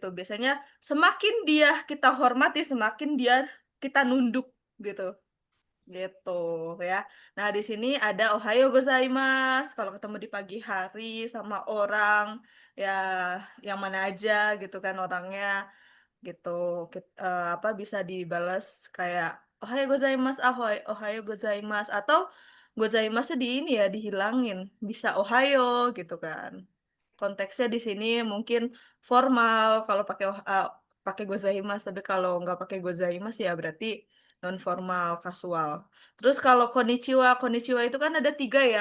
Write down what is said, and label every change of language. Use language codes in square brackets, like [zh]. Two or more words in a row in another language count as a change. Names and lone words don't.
[id] Biasanya semakin dia kita hormati, semakin dia kita nunduk gitu. Gitu ya. Nah, di sini ada [ja] おはようございます [id] kalau ketemu di pagi hari sama orang ya yang mana aja gitu kan orangnya gitu. Apa bisa dibalas kayak [ja] おはようございます, [id] ahoy, [ja] おはようございます [id] atau gozaimasu di ini ya dihilangin. Bisa Ohayo gitu kan. Konteksnya di sini mungkin formal kalau pakai gozaimasu, tapi kalau nggak pakai gozaimasu ya berarti non formal, kasual. Terus kalau konnichiwa, konnichiwa itu kan ada 3 ya.